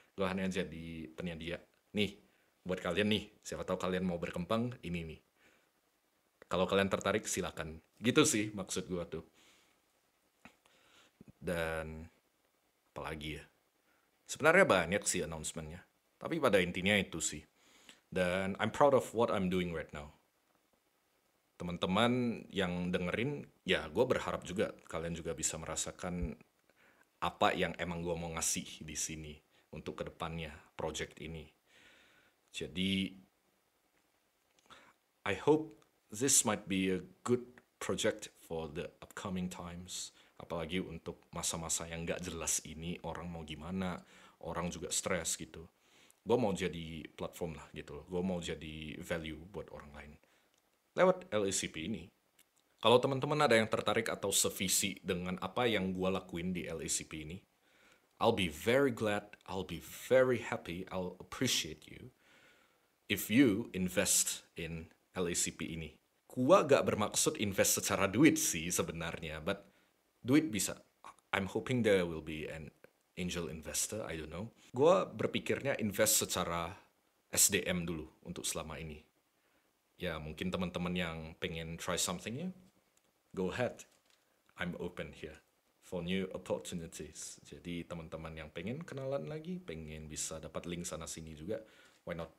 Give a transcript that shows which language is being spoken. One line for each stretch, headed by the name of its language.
Indonesian: Gue hanya jadi penyedia. Nih, buat kalian nih, siapa tahu kalian mau berkembang, ini nih. Kalau kalian tertarik, silakan. Gitu sih maksud gue tuh. Dan apalagi ya. Sebenarnya banyak sih announcement-nya. Tapi pada intinya itu sih. Dan
English: I'm proud of what I'm doing right now.
Indonesian: Teman-teman yang dengerin, ya gue berharap juga kalian juga bisa merasakan apa yang emang gue mau ngasih di sini untuk kedepannya project ini. Jadi,
English: I hope this might be a good project for the upcoming times.
Indonesian: Apalagi untuk masa-masa yang gak jelas ini, orang mau gimana, orang juga stres gitu. Gue mau jadi platform lah gitu. Gue mau jadi value buat orang lain. Lewat LACP ini. Kalau teman-teman ada yang tertarik atau sevisi dengan apa yang gue lakuin di LACP ini,
English: I'll be very glad, I'll be very happy, I'll appreciate you if you invest in
Indonesian: LACP ini. Gua gak bermaksud invest secara duit sih sebenarnya,
English: but
Indonesian: duit bisa.
English: I'm hoping there will be an angel investor, I don't know.
Indonesian: Gua berpikirnya invest secara SDM dulu untuk selama ini. Ya mungkin teman-teman yang pengen
English: try something
Indonesian: ya,
English: go ahead. I'm open here for new opportunities.
Indonesian: Jadi teman-teman yang pengen kenalan lagi, pengen bisa dapat link sana sini juga,
English: why not?